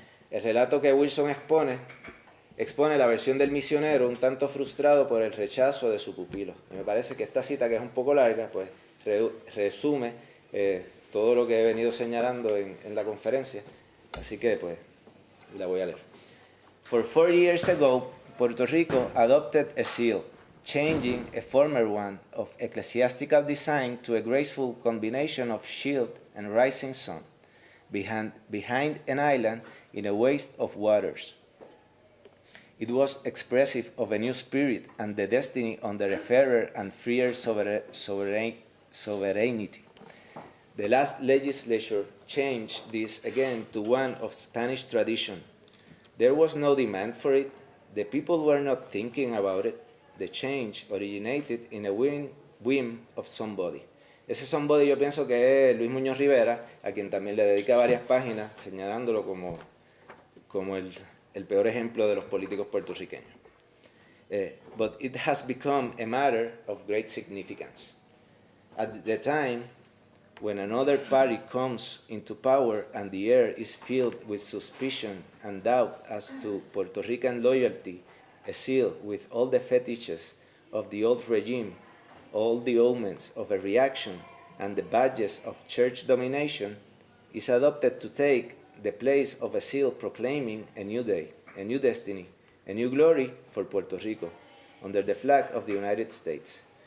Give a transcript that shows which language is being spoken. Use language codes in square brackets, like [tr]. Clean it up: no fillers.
[es] El relato que Wilson expone la versión del misionero un tanto frustrado por el rechazo de su pupilo. Y me parece que esta cita, que es un poco larga, pues resume todo lo que he venido señalando en la conferencia, así que pues la voy a leer. [en] For 4 years ago, Puerto Rico adopted a seal, changing a former one of ecclesiastical design to a graceful combination of shield and rising sun, behind an island in a waste of waters. It was expressive of a new spirit and the destiny under a fairer and freer sovereignty. The last legislature changed this again to one of Spanish tradition. There was no demand for it. The people were not thinking about it. The change originated in a whim of somebody. [es] Ese somebody yo pienso que es Luis Muñoz Rivera, a quien también le dedica varias páginas señalándolo como el peor ejemplo de los políticos puertorriqueños. [en] But it has become a matter of great significance. At the time when another party comes into power and the air is filled with suspicion and doubt as to Puerto Rican loyalty, a seal with all the fetishes of the old regime, all the omens of a reaction, and the badges of church domination, is adopted to take the place of a seal proclaiming a new day, a new destiny, a new glory for Puerto Rico, under the flag of the United States.